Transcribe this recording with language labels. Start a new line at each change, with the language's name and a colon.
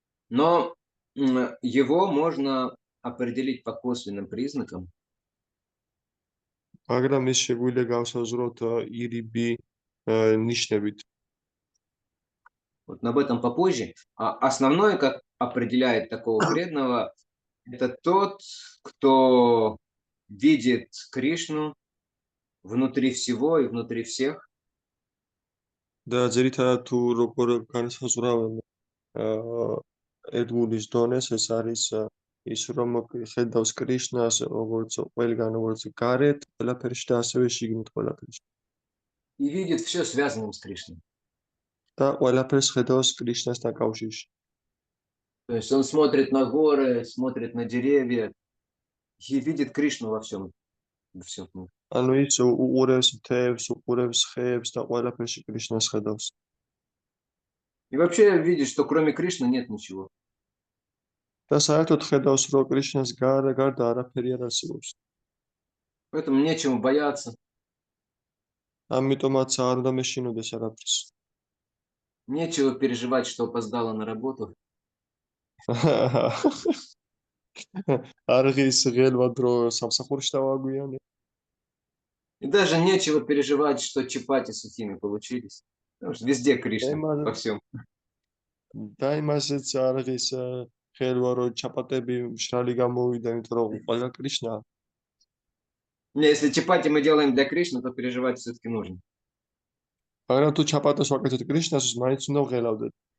Russian: Но его можно определить по косвенным признакам.
Georgian: მაგრამ ის შეგვიძლია გავსაზღვროთ ირიბი ნიშნებით.
Russian: Вот об этом попозже. А основное, как определяет такого преданного, это тот, кто видит Кришну внутри всего и внутри всех.
Georgian: და ძირითადად თუ როგორ განსაზღვრავენ ერთგულის დონეს, ეს არის ის რომ ხედავს კრიშნას როგორც ყველგან, როგორც გარეთ, ყველაფერში და ასევე შიგნით ყველაფერში.
Russian: И видит все связанным с Кришной.
Georgian: და ყველაფერს ხედავს კრიშნასთან კავშირში.
Russian: То есть он смотрит на горы, смотрит на деревья и видит Кришну во всем.
Georgian: ანუ ის უყურებს მთებს, უყურებს ხეებს და ყველაფერში კრიშნას ხედავს.
Russian: И вообще видит, что кроме Кришны нет ничего.
Georgian: და საერთოდ ხედავს, რომ კრიშნას გარდა არაფერი არ არსებობს.
Russian: Поэтому нечему бояться.
Georgian: ამიტომაც არ უნდა მეშინოდეს არაფერს.
Russian: Нечего переживать, что опоздала на работу.
Georgian: არღის ღელვად რომ სამსახურში დავაგვიანე.
Russian: И даже нечего переживать, что чапати сухими получились. Потому что везде Кришна, во всем.
Georgian: და იმასაც არღის ღელვა რომ ჩაპატები მშრალი გამოვიდა, იმიტომ რომ ყველა კრიშნა.
Russian: Если чапати мы делаем для Кришны, то переживать все-таки нужно.
Georgian: მაგრამ თუ ჩაპატას ვაკეთოთ კრიშნას, მაინც უნდა ვღელავდეთ.